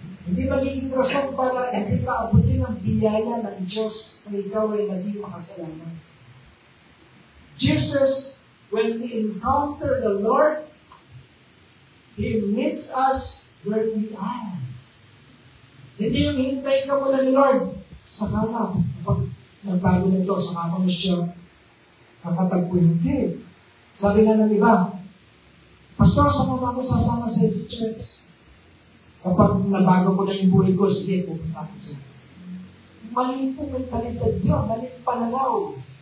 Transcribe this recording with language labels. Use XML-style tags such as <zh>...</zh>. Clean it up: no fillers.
<tl>Hindi magiging rason para hindi ka abutin ang biyaya ng Diyos kung ikaw ay naging makasalanan.</tl> <en>Jesus, when we encounter the Lord, He meets us where we are.</en> <tl>Hindi yung hintay ka muna ni Lord, saka na, kapag nagbago nito, saka mo siya nakatagpo. Hindi. Sabi nga ng iba, Pastor, saan mo ako sasama sa church? Kapag nabago ko na yung buhay ko, sige, pupunta ko dyan. Mali po mentalidad yun, mali pananaw.</tl>